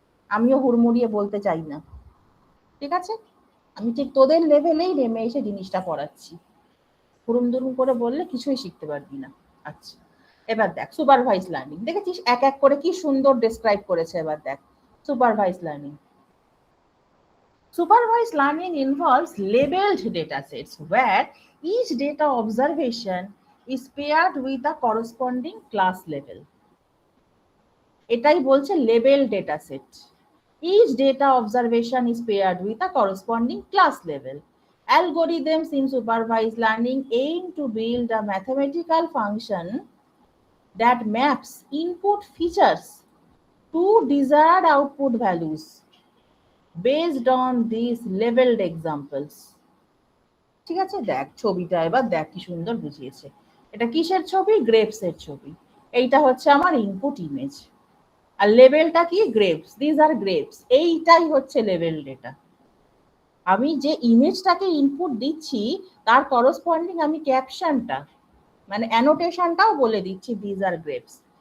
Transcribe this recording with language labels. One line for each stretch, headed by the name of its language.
Bangla: আমিও হুড়মুড়িয়ে বলতে চাই না, ঠিক আছে? আমি ঠিক তোদের লেভেলেই নেমে এসে জিনিসটা পড়াচ্ছি। হুড়ুম দুরুম করে বললে কিছুই শিখতে পারবি না। আচ্ছা, এবার দেখ সুপারভাইজ লার্নিং, দেখেছিস এক এক করে কি সুন্দর ডেসক্রাইব করেছে। এবার দেখ supervise learning.
English: Supervised learning involves labeled data sets where each data observation is paired with a corresponding class level.
Bangla: এটাই বলছে label data set.
English: Each data observation is paired with a corresponding class level. Algorithms in supervised learning aim to build a mathematical function that maps input features to desired output values based on these labeled examples.
Bangla: ঠিক আছে, দেখ ছবিটা এবার দেখ কি সুন্দর বুঝিয়েছে। এটা কিসের ছবি? গ্রেপস এর ছবি। এইটা হচ্ছে আমার ইনপুট ইমেজ, আর লেভেলটা কি? Grapes,
English: This are grapes.
Bangla: এইটাই হচ্ছে লেভেল ডেটা। আমি যে ইমেজটাকে ইনপুট দিচ্ছি তার করসপন্ডিং আমি ক্যাপশনটা মানে অ্যানোটেশনটাও বলে দিচ্ছি, দিস আর গ্রেপস।